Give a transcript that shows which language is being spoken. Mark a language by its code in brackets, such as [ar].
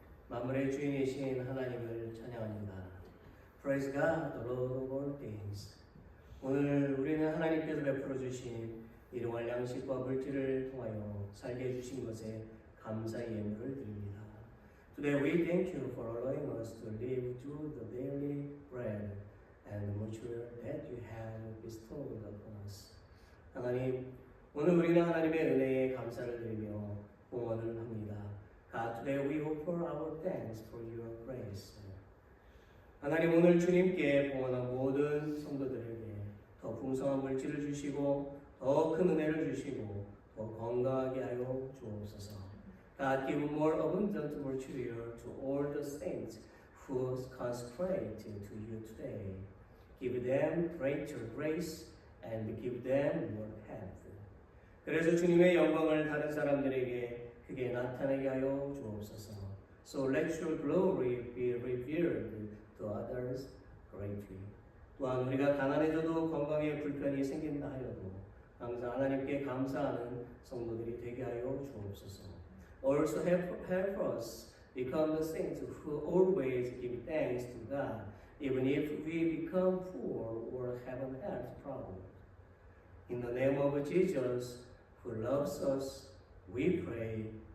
[ko] 만물의 주인이신 하나님을 찬양합니다. [en] Praise God, the Lord of all things. [ko] 오늘 우리는 하나님께서 베풀어 주신 일용할 양식과 물질을 통하여 살게 해주신 것에 감사의 예물을 드립니다. [en] Today we thank you for allowing us to live through the daily bread and the material that you have bestowed upon us. [ko] 하나님, 오늘 우리는 하나님의 은혜에 감사를 드리며 봉헌을 합니다. [en] God, today we offer our thanks for your grace. [ko] 하나님, 오늘 주님께 봉헌한 모든 성도들에게 더 풍성한 물질을 주시고 더 큰 은혜를 주시고 더 건강하게 하여 주옵소서. [en] God, give more abundant material to all the saints who consecrate to you today. Give them greater grace and give them more health. [ko] 그래서 주님의 영광을 다른 사람들에게 크게 나타나게 하여 주옵소서. [en] So let your glory be revealed to others greatly. [ko] 또한 우리가 가난해져도 건강에 불편이 생긴다 하여도 항상 하나님께 감사하는 성도들이 되게 하여 주옵소서. [en] Also help us become the saints who always give thanks to God, even if we become poor or have a health problem. In the name of Jesus, who loves us, we pray.